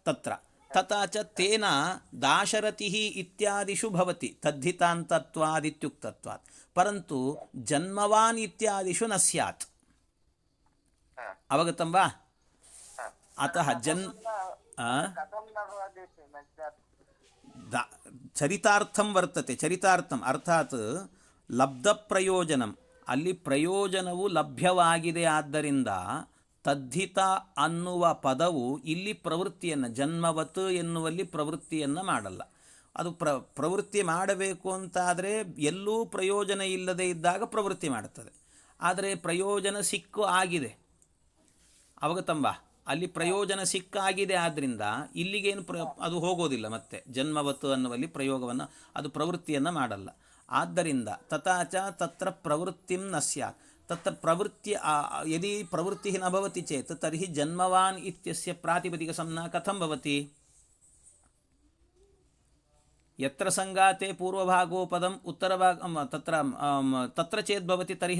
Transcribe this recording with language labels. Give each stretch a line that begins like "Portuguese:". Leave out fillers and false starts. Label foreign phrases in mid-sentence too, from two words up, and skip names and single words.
Sanskrit: तत्र तथा च तेन दाशरथिः इत्यादिषु भवति तद्धितान्तत्वादित्युक्तत्वात् परन्तु जन्मवान् इत्यादिषु न स्यात् अवगतं वा अतः चरितार्थं वर्तते चरितार्थम् अर्थात्
Kannada: लब्धप्रयोजनम् ಅಲ್ಲಿ ಪ್ರಯೋಜನವು ಲಭ್ಯವಾಗಿದೆ ಆದ್ದರಿಂದ ತದ್ಧಿತ ಅನ್ನುವ ಪದವು ಇಲ್ಲಿ ಪ್ರವೃತ್ತಿಯನ್ನು ಜನ್ಮವತ್ ಎನ್ನುವಲ್ಲಿ ಪ್ರವೃತ್ತಿಯನ್ನು ಮಾಡಲ್ಲ ಅದು ಪ್ರವೃತ್ತಿ ಮಾಡಬೇಕು ಅಂತಾದರೆ ಎಲ್ಲೂ ಪ್ರಯೋಜನ ಇಲ್ಲದೆ ಇದ್ದಾಗ ಪ್ರವೃತ್ತಿ ಮಾಡುತ್ತದೆ ಆದರೆ ಪ್ರಯೋಜನ ಸಿಕ್ಕು ಆಗಿದೆ ಅವಗತಂಬ ಅಲ್ಲಿ ಪ್ರಯೋಜನ ಸಿಕ್ಕಾಗಿದೆ ಆದ್ದರಿಂದ ಇಲ್ಲಿಗೇನು ಅದು ಹೋಗೋದಿಲ್ಲ ಮತ್ತೆ ಜನ್ಮವತ್ತು ಅನ್ನುವಲ್ಲಿ ಪ್ರಯೋಗವನ್ನು ಅದು ಪ್ರವೃತ್ತಿಯನ್ನು ಮಾಡಲ್ಲ ಆದ್ದರಿಂದ
Sanskrit: ತಥಾಚ ತತ್ರ ಪ್ರವೃತ್ತಿಂ ನ ಸ್ಯಾತ್ ತತ್ರ ಪ್ರವೃತ್ತಿ ಯದಿ ಪ್ರವೃತ್ತಿಃ ನ ಭವತಿ ಚೇತ್ ತರ್ಹಿ ಜನ್ಮವಾನ್ ಇತ್ಯಸ್ಯ ಪ್ರಾತಿಪದಿಕಸಂಜ್ಞಾ ಕಥಂ ಭವತಿ ಯತ್ರ ಸಂಗಾತೆ ಪೂರ್ವಭಾಗೋ ಪದಂ ಉತ್ತರಭಾಗ ತತ್ರ ಚೇತ್ ಭವತಿ ತರ್ಹಿ